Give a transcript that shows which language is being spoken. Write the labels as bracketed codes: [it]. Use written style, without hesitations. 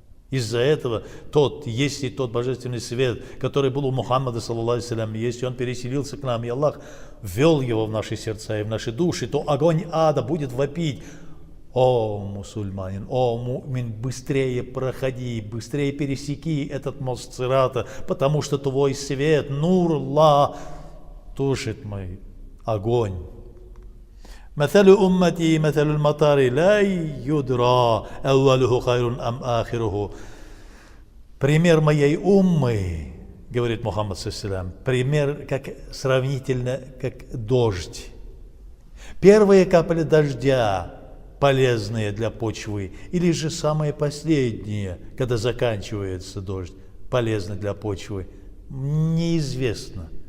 [ru] Из-за этого если тот божественный свет, который был у Мухаммада, саллаллаху алейхи, если он переселился к нам, и Аллах ввел его в наши сердца и в наши души, то огонь ада будет вопить: о мусульманин, о мумин, быстрее проходи, быстрее пересеки этот мост Сирата, потому что твой свет, нур Аллах, тушит мой огонь. [ar] مثل أمتي مثل المطر لا يدرى أوله خير أم آخره. [ru] Пример моей уммы, говорит Мухаммад саллаллаху, пример сравнительно как дождь. Первая капля дождя полезная для почвы, или же самое последнее, когда заканчивается дождь, полезно для почвы, неизвестно.